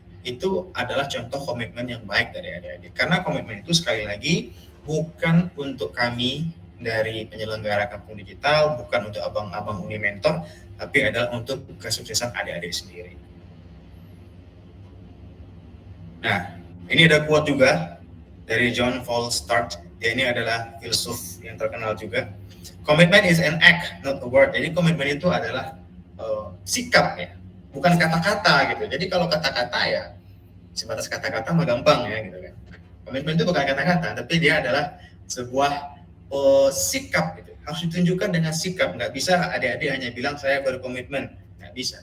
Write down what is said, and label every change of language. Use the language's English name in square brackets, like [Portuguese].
[Indonesian] itu adalah contoh komitmen yang baik dari adik-adik. Karena komitmen itu sekali lagi bukan untuk kami dari penyelenggara kampung digital, bukan untuk abang-abang Unimentor, tapi adalah untuk kesuksesan adik-adik sendiri. Nah, ini ada quote juga dari John Paul Sartre. Dia ini adalah filsuf yang terkenal juga. [English] Commitment is an act, not a word. [Indonesian] Jadi komitmen itu adalah sikap ya, bukan kata-kata gitu. Jadi kalau kata-kata ya sebatas kata-kata mah gampang ya gitu kan. Komitmen itu bukan kata-kata, tapi dia adalah sebuah sikap gitu. Harus ditunjukkan dengan sikap. Nggak bisa adik-adik hanya bilang saya berkomitmen, nggak bisa.